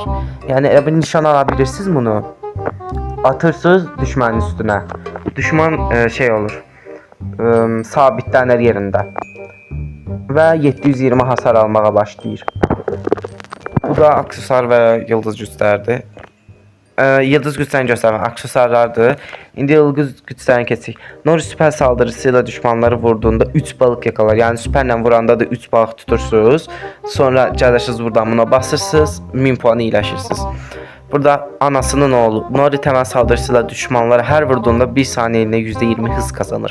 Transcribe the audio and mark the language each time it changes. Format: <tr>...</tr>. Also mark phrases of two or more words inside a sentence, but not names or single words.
<tr>Yani bir nişan alabilirsiniz bunu. Atırsınız düşmanın üstüne. Düşman olur. Sabitlenir yerinde. Ve 720 hasar almaya başlayır. Bu da aksesuar ve yıldız güçlerdi.</tr> <az>Yıldız güçlerini göstərmə aksesuarlardır. İndi yıldız güçlərini keçək.</az> <tr>Nori süper saldırısıyla düşmanları vurduğunda 3 balıq yakalar.</tr> <az>Yəni süperlə vuranda da 3 balıq tutursunuz. Sonra gəlirsiniz buradan buna basırsınız.</az> <tr>1000 puan iyiləşirsiniz. Burada anasının oğlu Nori təməl saldırısıyla düşmanlara hər vurduğunda 1 saniyeliğine %20 hız kazanır.</tr>